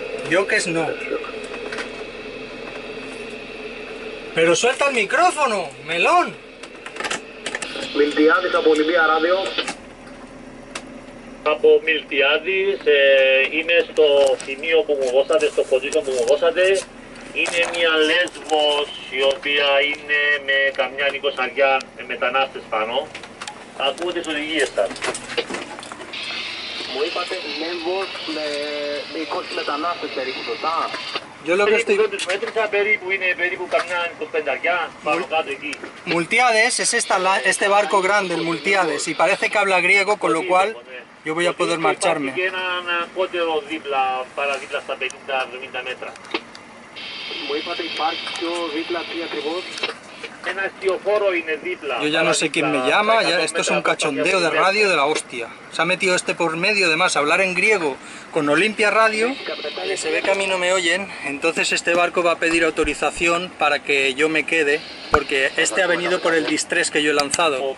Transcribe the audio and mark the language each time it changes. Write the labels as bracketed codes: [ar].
[es] Yok es no. Pero suelta el micrófono, melón. [el] Μιλτιάδης από Ολυμπία Ράδιο. Από Μιλτιάδης, είναι στο σημείο που μου δώσατε, στο position που μου δώσατε. Είναι μια Λέσβος η οποία είναι με καμιά νοικοσαριά με μετανάστες πάνω. Ακούω τις οδηγίες σας. Μου είπατε Λέμβος με 20 μετανάστες περίπου, σωστά? [es] Yo lo que [el] Περίπου [es] estoy... [el] δεν τους μέτρησα, περίπου είναι περίπου καμιά 25 πάνω κάτω εκεί. [es] Multiades es este barco grande, el Multiades, y parece que habla griego, con lo cual yo voy a poder marcharme. [el] Και έναν κότερο δίπλα, παραδίπλα στα 50-70 μέτρα. Μου είπατε υπάρχει πιο δίπλα τι ακριβώς? Ένα αστιοφόρο είναι δίπλα. [es] Yo ya no sé quién me llama, ya, esto es un cachondeo de radio de la hostia. Se ha metido este por medio, además, hablar en griego con Olimpia Radio. Vale, se ve que a mí no me oyen, entonces este barco va a pedir autorización para que yo me quede, porque este ha venido por el distrés que yo he lanzado.